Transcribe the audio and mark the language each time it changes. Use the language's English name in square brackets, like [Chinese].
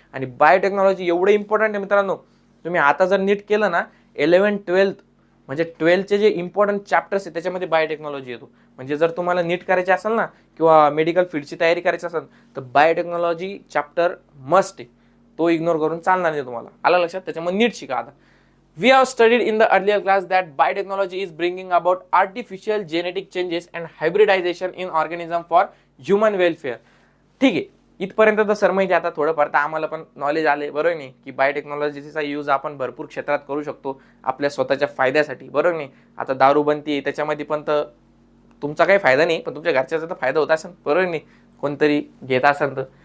[Marathi] आणि बायोटेक्नॉलॉजी एवढं इम्पॉर्टंट आहे मित्रांनो, तुम्ही आता जर नीट केलं ना, 11th-12th म्हणजे 12चे जे इम्पॉर्टंट चॅप्टर्स आहेत त्याच्यामध्ये बायोटेक्नॉलॉजी येतो. म्हणजे जर तुम्हाला नीट करायचे असेल ना किंवा मेडिकल फील्डची तयारी करायची असेल तर बायोटेक्नॉलॉजी चॅप्टर मस्ट आहे, तो इग्नोर करून चालणार नाही तुम्हाला. आलं लक्षात? त्याच्यामुळे नीट शिका. आता [English] we have studied in the earlier class that biotechnology is bringing about artificial genetic changes and hybridization in organism for human welfare. [Marathi] ठीक आहे, इथपर्यंत तर सर माहिती. आता थोडंफार तर आम्हाला पण नॉलेज आले, बरोबर नाही, की बायोटेक्नॉलॉजीचा यूज आपण भरपूर क्षेत्रात करू शकतो आपल्या स्वतःच्या फायद्यासाठी, बरोबर नाही. आता दारू बनती त्याच्यामध्ये पण तर तुमचा काही फायदा नाही पण तुमच्या घरच्याचा तर फायदा होत असेल, बरोबर नाही, कोणतरी घेत असेल तर.